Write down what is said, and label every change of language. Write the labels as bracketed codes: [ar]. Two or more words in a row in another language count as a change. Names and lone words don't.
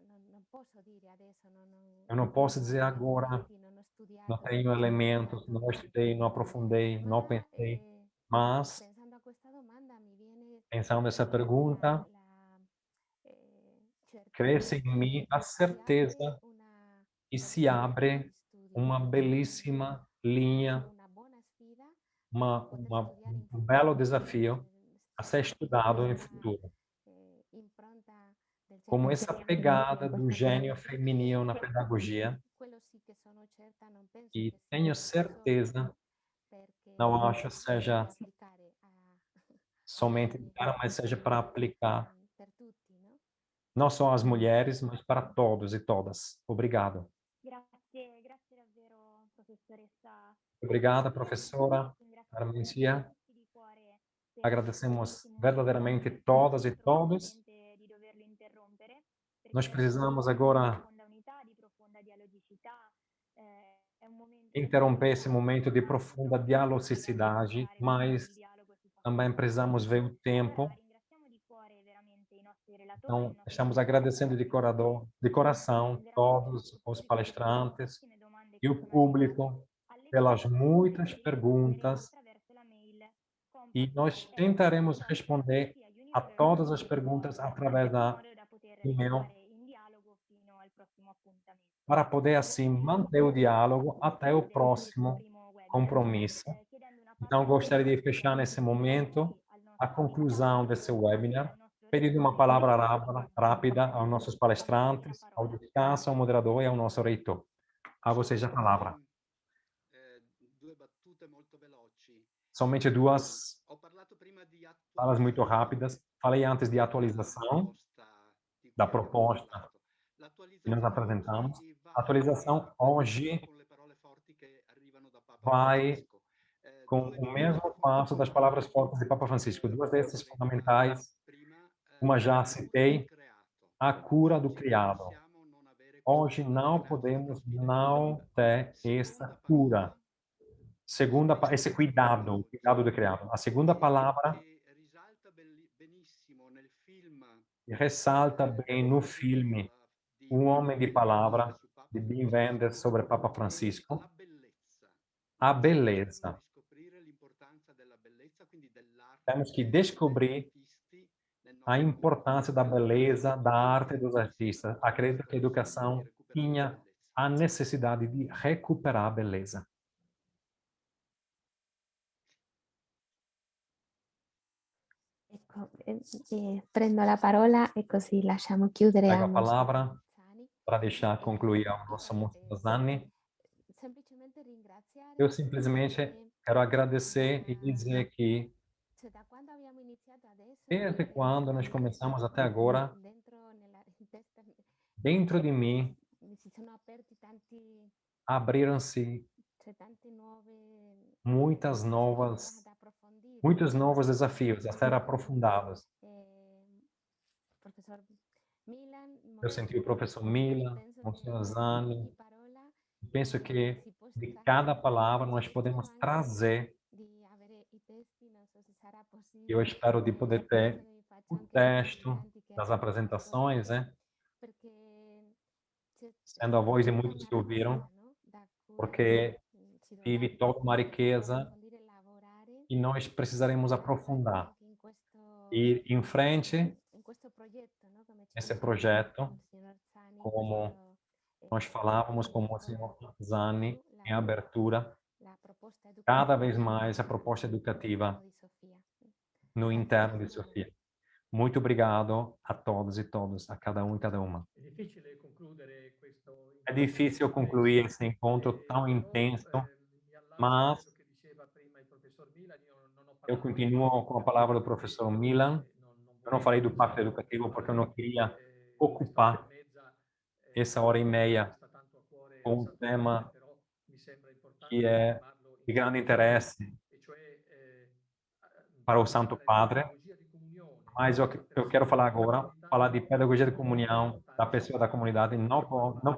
[pt] Eu não posso dizer agora, não tenho elementos, não estudei, não aprofundei, não pensei, mas, pensando nessa pergunta, cresce em mim a certeza que se abre uma belíssima linha, [it] una buona sfida [pt] um belo desafio a ser estudado em futuro. [it] impronta del [pt] Como [it] genio [pt] essa [it] femminile [pt] pegada [it] in [pt] do [it] questa [pt] gênio [it] pedagogia. [pt] feminino na pedagogia, [it] Quello sì che sono certa, non penso [pt] e [it] che sia [pt] tenho [it] solo [pt] certeza, [it] perché [pt] não acho [it] si deve [pt] seja [it] applicare a [pt] somente [it] uomini, [pt] para, mas seja para aplicar [it] per tutti, no? [pt] não só às mulheres, mas para todos e todas. Obrigado. [it] Grazie, grazie davvero professoressa. [pt] Obrigada, [it] Io [pt] professora [it] ringrazio [pt] Armencia. [it] tutti di cuore per [pt] Agradecemos [it] questo bellissimo [pt] verdadeiramente [it] incontro. [pt] todas e [it] Trovo [pt] todos. [it] veramente di doverlo interrompere [pt] Nós [it] perché [pt] precisamos [it] è un momento di [pt] agora [it] profonda unità, di profonda dialogicità, è un momento in [pt] interromper [it] cui [pt] esse momento de profunda dialogicidade, mas também precisamos ver o tempo. [it] allora ringraziamo di cuore veramente i nostri relatori, [pt] Então, [it] il nostro [pt] estamos agradecendo de coração todos os [it] per [pt] palestrantes [it] le domande [pt] e [it] che [pt] o [it] sono [pt] público [it] arrivate, [pt] pelas [it] alle [pt] muitas [it] domande [pt] perguntas, [it] attraverso la mail [pt] e nós tentaremos responder a todas as perguntas através da [it] in modo da poter [pt] e-mail, [it] restare in dialogo fino al prossimo appuntamento. [pt] para poder, assim, manter o diálogo até o próximo [it] Primo webinar, [pt] compromisso. [it] chiedendo una [pt] Então, [it] parola [pt] gostaria de fechar nesse momento [it] al [pt] a [it] nostro [pt] conclusão desse [it] invitato, [pt] webinar, [it] al nostro [pt] pedindo uma [it] rettore, [pt] palavra [it] al [pt] rápida [it] nostro [pt] aos nossos [it] passo la [pt] palestrantes, ao [it] parola. [pt] descanso, ao moderador e ao nosso reitor. A vocês a palavra. [it] Due battute molto veloci. [pt] Somente duas [it] Ho parlato prima di [pt] falas muito [it] attualizzazione [pt] rápidas. Falei antes de [it] della [pt] atualização, [it] proposta di [pt] da [it] cui abbiamo [pt] proposta [it] parlato. [pt] que nós [it] L'attualizzazione [pt] apresentamos. [it] oggi [pt] A [it] va [pt] atualização [it] parecchio [pt] hoje [it] con le parole forti che arrivano da Papa [pt] vai [it] Francesco. [pt] com [it] Due [pt] o [it] cose [pt] mesmo passo das palavras [it] fondamentali [pt] fortes de Papa Francisco. Duas dessas [it] per le quali [pt] fundamentais, [it] prima [pt] uma já [it] la cura del [pt] citei, [it] creato. [pt] a cura do [it] Oggi non [pt] criado. [it] possiamo non avere questo [pt] Hoje [it] dono del [pt] não [it] creato fino alla [pt] podemos [it] fine della [pt] não [it] vita. [pt] ter [it] Seconda [pt] essa cura. [it] parola, [pt] Segunda, esse [it] specie [pt] cuidado, o cuidado do criado. A segunda palavra [it] che risalta benissimo nel film [pt] ressalta bem no filme [it] di [pt] Um Homem de [it] Wim [pt] Palavra, [it] Wenders su Papa [pt] de Wim Wenders, [it] Francesco, [pt] sobre Papa [it] è [pt] Francisco. [it] la bellezza. [pt] A [it] Dobbiamo [pt] beleza. [it] riscoprire l'importanza della bellezza, quindi dell'arte [pt] Temos que [it] degli [pt] descobrir [it] artisti nel [pt] a [it] nostro mondo. [pt] importância da beleza, da arte dos artistas. [it] C'è [pt] Acredito que a [it] bisogno di [pt] educação [it] recuperare la [pt] tinha [it] bellezza. [pt] a necessidade de recuperar a beleza. [it] Ecco, prendo la parola e così lasciamo chiudere [pt] Pego a a palavra Zani. para deixar concluir ao nosso Monsenhor Zani. [it] Semplicemente ringraziare [pt] Eu simplesmente quero agradecer e dizer que, [it] cioè, da quando abbiamo iniziato adesso, [pt] desde quando nós começamos até agora, [it] dentro nella testa [pt] dentro de mim [it] mi si sono aperti tanti, [pt] abriram-se [it] cioè, tante nuove [pt] muitas novas, [it] possibilità da approfondire. [pt] muitos novos desafios a ser aprofundados. [it] Professor Milan, [pt] Eu senti o professor Mila, [it] penso [pt] o [it] che [pt] senhor [it] da [pt] Zani. [it] ogni parola [pt] Penso que [it] si può [pt] de [it] estrarre [pt] cada palavra nós [it] spero [pt] podemos [it] anche [pt] trazer, [it] di avere i testi, non so se sarà [pt] eu [it] possibile, [pt] espero de poder [it] penso [pt] ter [it] che vi faccio [pt] o [it] anche gli [pt] texto [it] insegnanti che [pt] das [it] hanno risposto, [pt] apresentações, né? [it] perché [pt] Sendo a voz de [it] tutta [pt] muitos [it] una [pt] que ouviram, [it] ricchezza, no? Da cui [pt] porque [it] si dovrà [pt] tive toda uma riqueza [it] approfondire e lavorare [pt] e nós precisaremos aprofundar. [it] anche [pt] Ir em frente [it] in questo progetto, no? Come ci [pt] nesse [it] diceva [pt] projeto, [it] il signor Zani, [pt] como [it] questo, [pt] nós falávamos com o senhor Zani em abertura, [it] la proposta [pt] cada [it] educativa [pt] vez mais a proposta educativa [it] di Sofia. [pt] no interno de Sofia. Muito obrigado a todos e todas, a cada um e cada uma. [it] È difficile concludere questo [pt] É [it] incontro [pt] difícil [it] così [pt] concluir [it] intenso, [pt] esse encontro tão [it] però [pt] intenso, [it] mi allaccio a [pt] mas [it] quello che diceva prima il professor Milan. Io non ho [pt] eu [it] parlato del [pt] continuo [it] patto [pt] com a palavra do [it] educativo [pt] professor [it] perché [pt] Milan. [it] non [pt] Eu não [it] volevo [pt] falei do pacto [it] evidenziare [pt] educativo porque eu não [it] particolarmente [pt] queria [it] quest'ora e [pt] ocupar [it] mezza [pt] essa hora e [it] quello che [pt] meia [it] sta tanto a cuore a [pt] com um [it] Santo Padre, [pt] tema [it] però mi sembra [pt] que [it] importante [pt] é [it] riaffermarlo [pt] de [it] in [pt] grande [it] questa sede, [pt] interesse [it] e cioè [pt] para o Santo [it] parlare di [pt] Padre, [it] pedagogia di comunione [pt] mas [it] della [pt] eu quero [it] persona [pt] falar [it] della [pt] agora, [it] comunità [pt] falar de pedagogia de [it] non può non [pt] comunhão da [it] portarci [pt] pessoa da comunidade, [it] a quello che [pt] não